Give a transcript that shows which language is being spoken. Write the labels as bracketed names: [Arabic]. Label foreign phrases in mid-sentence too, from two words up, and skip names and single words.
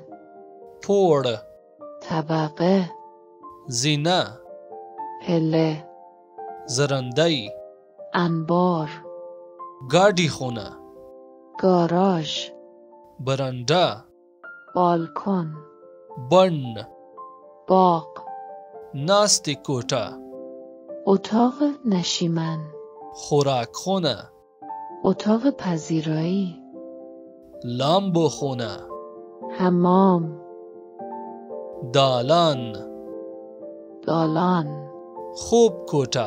[Pashto] پوړ، [Persian] طبقه، [Pashto] زینه، [Persian] پله، [Pashto] زرندی، [Persian] انبار، [Pashto] ګاډی خونه، [Persian] گاراژ، [Pashto] برنده، [Persian] بالکن، [Pashto] بڼ، [Persian] باغ، [Pashto] ناستې کوټه، [Persian] اتاق نشیمن، [Pashto] خوراک خونه، [Persian] اتاق پذیرایی، [Pashto] لامبو خونه، [Persian] حمام، [Pashto] دالان، [Persian] دالان، [Pashto] خوب کوټه،